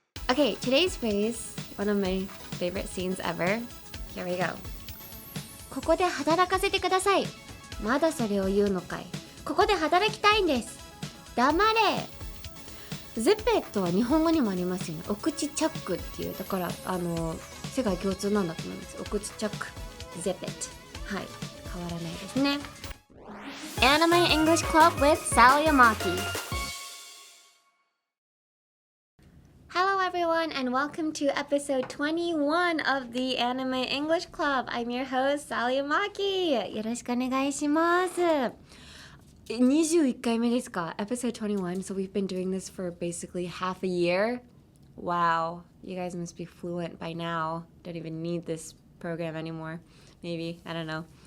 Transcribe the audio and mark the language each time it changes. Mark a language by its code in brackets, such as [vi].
[en] Okay, today's phrase, one of my favorite scenes ever. Here we go. [ja] ここで働かせてください。まだそれを言うのかい。ここで働きたいんです。黙れ。ゼペットは日本語にもありますよね。お口チャックっていう、だから世界共通なんだと思います。お口チャック、ゼペット。はい、変わらないですね。 [en] Anime English Club with Sal Yamaki. Hello everyone and welcome to episode 21 of the Anime English Club. I'm your host, Sal Yamaki. [ja] よろしくお願いします。21回目ですか [en] Episode 21. So we've been doing this for basically half a year. Wow. You guys must be fluent by now. Don't even need this program anymore. Maybe. I don't know.